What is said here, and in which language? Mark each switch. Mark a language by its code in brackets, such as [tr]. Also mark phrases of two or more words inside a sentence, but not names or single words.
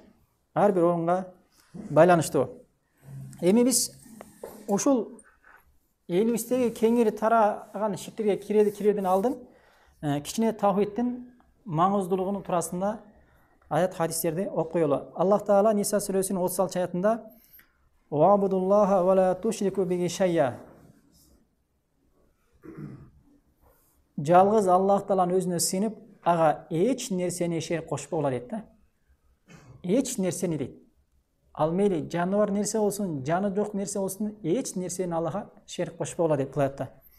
[ky] Ар бир орунга байланыштуу. Эми биз ушул элибиздеги кеңири тараган ширктерге кирерден алдын кичине тавхидтин маңыздуулугунун туурасында аят хадистерди окуп коелу. Аллах Таала Ниса сүрөсүнүн 36 аятында [ar] «واعبدوا الله ولا تشركوا به شيئا». [ky] Жалгыз Аллах Тааланы өзүнө сыйынып, ага эч нерсени шерик кошпогула дейт да. Эч нерсени дейт. Ал мейли жаныбар нерсе болсун, жаны жок нерсе болсун, эч нерсени Аллахка шерик кошпогула дейт бул аятта.